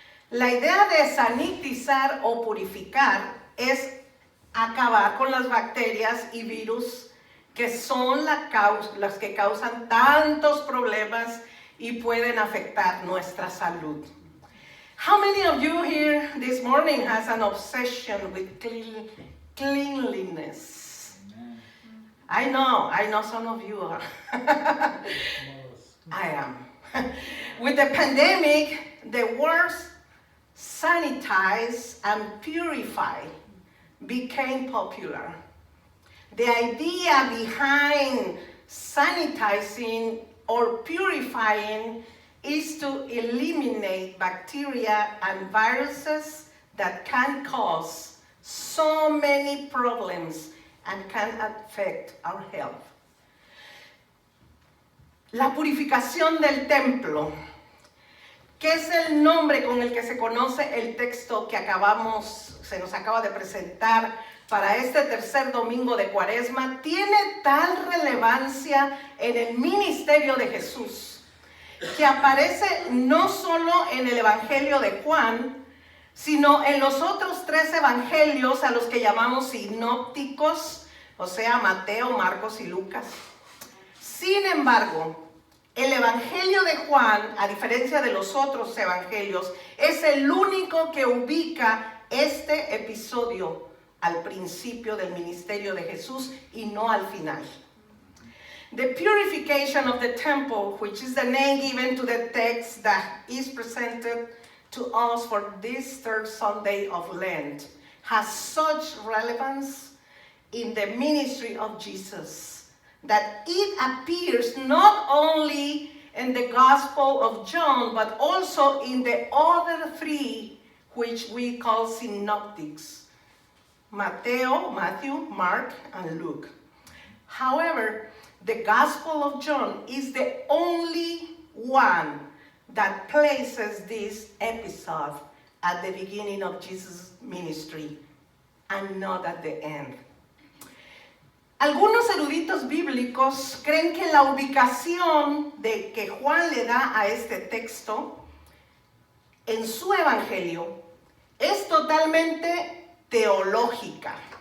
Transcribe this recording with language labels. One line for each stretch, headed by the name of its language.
Spanish: La idea de sanitizar o purificar es acabar con las bacterias y virus que son las que causan tantos problemas y pueden afectar nuestra salud.
English: How many of you here this morning has an obsession with cleanliness? I know some of you are. I am. With the pandemic, the words sanitize and purify became popular. The idea behind sanitizing or purifying is to eliminate bacteria and viruses that can cause so many problems and can affect our health.
Spanish: La purificación del templo, que es el nombre con el que se conoce el texto que se nos acaba de presentar para este tercer domingo de Cuaresma, tiene tal relevancia en el ministerio de Jesús, que aparece no solo en el Evangelio de Juan, sino en los otros 3 evangelios a los que llamamos sinópticos, o sea, Mateo, Marcos y Lucas. Sin embargo, el Evangelio de Juan, a diferencia de los otros evangelios, es el único que ubica este episodio al principio del ministerio de Jesús y no al final.
English: The purification of the temple, which is the name given to the text that is presented to us for this third Sunday of Lent, has such relevance in the ministry of Jesus that it appears not only in the Gospel of John, but also in the other 3, which we call synoptics: Matthew, Mark, and Luke. However, the Gospel of John is the only one that places this episode at the beginning of Jesus' ministry and not at the end.
Spanish: Algunos eruditos bíblicos creen que la ubicación que Juan le da a este texto en su evangelio es totalmente teológica.